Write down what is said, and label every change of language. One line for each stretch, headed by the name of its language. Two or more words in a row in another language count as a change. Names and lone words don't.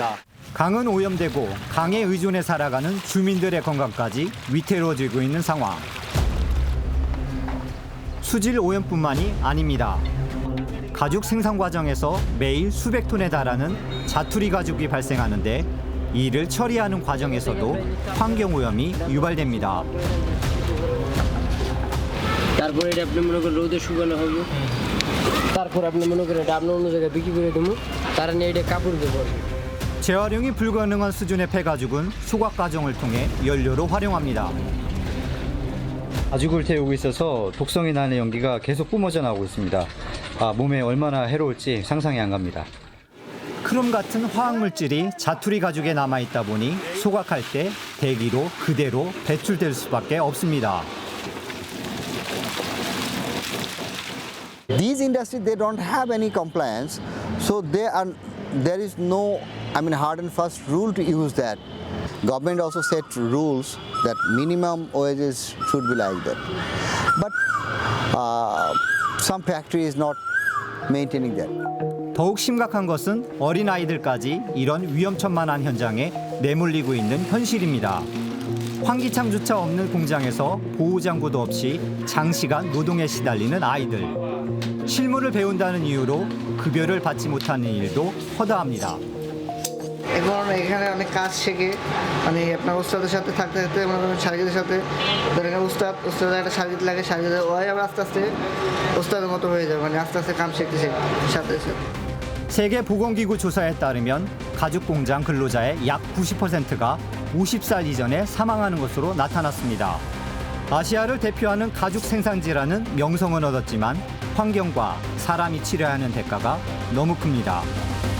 Korean: 강은 오염되고 강에 의존해 살아가는 주민들의 건강까지 위태로워지고 있는 상황. 수질 오염뿐만이 아닙니다. 가죽 생산 과정에서 매일 수백 톤에 달하는 자투리 가죽이 발생하는데 이를 처리하는 과정에서도 환경 오염이 유발됩니다.
Bangla: তারপরে এটা আপনি মনে করেন রোদে শুকানো হবে, তারপর আপনি মনে করেন এটা আপনি অন্য জায়গায় বিক্রি করে দেবো, তারা নিয়ে এটা কাপড় দেবো।
Korean: 재활용이 불가능한 수준의 폐가죽은 소각 과정을 통해 연료로 활용합니다. 가죽을 태우고 있어서 독성이 나는 연기가 계속 뿜어져 나오고 있습니다. 몸에 얼마나 해로울지 상상이 안 갑니다. 크롬 같은 화학 물질이 자투리 가죽에 남아 있다 보니 소각할 때 대기로 그대로 배출될 수밖에 없습니다.
English: These industries, they don't have any compliance, so there is no hard and fast rule to use that. Government also set rules that minimum wages should be like that, but some factory is not maintaining that.
Korean: 더욱 심각한 것은 어린 아이들까지 이런 위험천만한 현장에 내몰리고 있는 현실입니다. 환기창조차 없는 공장에서 보호장구도 없이 장시간 노동에 시달리는 아이들. 실무를 배운다는 이유로 급여를 받지 못하는 일도 허다합니다.
Bangla: এখন এখানে অনেক কাজ শিখে আপনার উস্তাদের সাথে থাকতে থাকতে মনে করেন শারীরিকের সাথে ধরেন উস্তাদের একটা শারীরিক লাগে, শারীরিক ওই আবার আস্তে আস্তে উস্তাদের মতো হয়ে যাবে, আস্তে আস্তে কাম শিখতে সাথে সাথে।
Korean: 세계 보건기구 조사에 따르면 가죽 공장 근로자의 약 90%가 50살 이전에 사망하는 것으로 나타났습니다. 아시아를 대표하는 가죽 생산지라는 명성은 얻었지만 환경과 사람이 치러야 하는 대가가 너무 큽니다.